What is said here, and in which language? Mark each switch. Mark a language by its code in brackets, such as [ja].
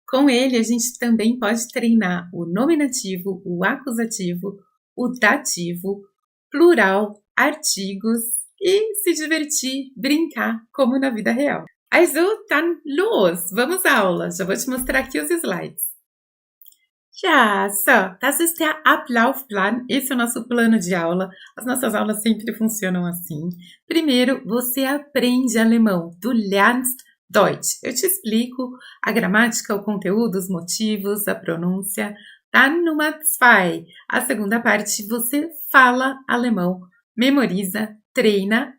[pt] Com ele, a gente também pode treinar o nominativo, o acusativo, o dativo, plural, artigos e se divertir, brincar, como na vida real. [de] Also, dann los! [pt] Vamos à aula! Já vou te mostrar aqui os slides. [de] Ja, so, das ist der Ablaufplan. [pt] Esse é o nosso plano de aula. As nossas aulas sempre funcionam assim. Primeiro, você aprende alemão. [de] Du lernst Deutsch. [pt] Eu te explico a gramática, o conteúdo, os motivos, a pronúncia. [de] Dann Nummer 2. [pt] A segunda parte, você fala alemão, memoriza, treina.